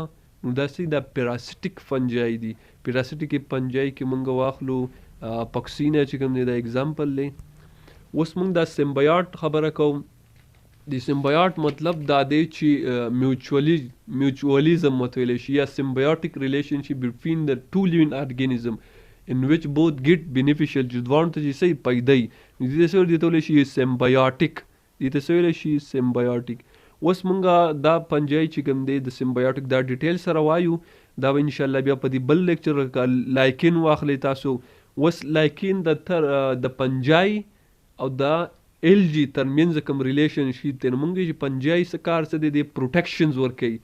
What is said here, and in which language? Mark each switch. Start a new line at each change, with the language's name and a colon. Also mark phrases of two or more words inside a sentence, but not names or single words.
Pashto: نو داسې د
English: parasitic fungi
Pashto: دی.
English: parasitic fungi
Pashto: کې موږ واخلو پکسینا چې کوم دی دا اگزامپل دی. اوس موږ د سمبیاټ خبره کوو. د سمبیاټ مطلب دا دی چې میوچولیزم ورته ویلی شي یا
English: symbiotic relationship between
Pashto: د
English: two living organism in which both get beneficial.
Pashto: چې دواړو ته چې څه پیدایي، نو دې ته دې ته ویلی شي سمبیاټیک. دې ته څه ویلی شي، سمبیاټیک. اوس مونږ دا پنجای چې کوم دی د سمبیاټیک دا ډیټیل سره وایو. دا به انشاءالله بیا په دې بل لیکچر لایکین واخلئ تاسو. اوس لایکین د پنجای او د ایل جی ترمنځ کوم ریلیشن شپ دی، نو مونږ چې پنجای څه کار څه دی، د پروټیکشنز ورکوي.